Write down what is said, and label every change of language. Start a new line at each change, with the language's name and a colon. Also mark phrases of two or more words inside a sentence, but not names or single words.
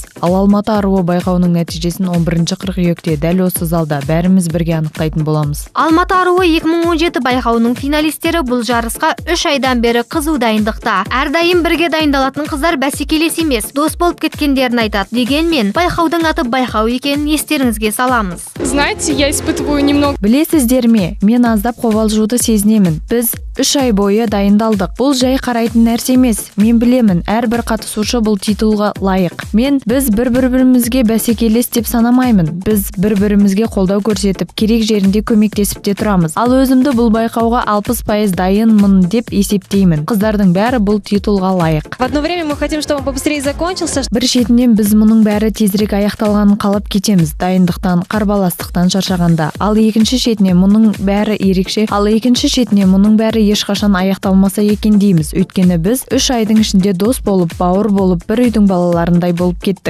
Kazakh: Ал Алматы аруы байқауының нәтижесін 11 қыркүйекте дәл осы залда бәріміз бірге анықтайтын боламыз. Алматы аруы 2017 байқауының финалистері бұл жарысқа 3 айдан бері қызу дайындықта. Әрдайым бірге дайындалатын қыздар бәсекелес емес, дос болып кеткендерін айтады. Дегенмен байқаудың аты байқау екенін естеріңізге саламыз.
Russian: Знаете, я испытываю немного.
Kazakh: Білесіздер ме, мен аздап қобалжуды сезінемін. Біз 3 ай бойы дайындалдық. Бұл жай қарайтын нәрсе емес. Мен білемін, әрбір қатысушы бұл титулға лайық. Біз бір-бірімізге бәсекелес деп санамаймын. Біз бір-бірімізге қолдау көрсетіп, керек жерінде көмектесіп те тұрамыз. Ал өзімді бұл байқауға 60% дайынмын деп есептеймін. Қыздардың бәрі бұл титулға лайық.
Russian: В одно время мы хотим, чтобы он побыстрее закончился.
Kazakh: Бір шетінен біз мұның бәрі тезірек аяқталғанын қалап кетеміз, дайындықтан, қарбаластықтан шаршағанда. Ал екінші шетіне мұның бәрі ерекше, ешқашан аяқталмаса екен дейміз. Өйткені біз 3 айдың ішінде дос болып, бауыр болып, бір үйдің балаларындай болып кеттік.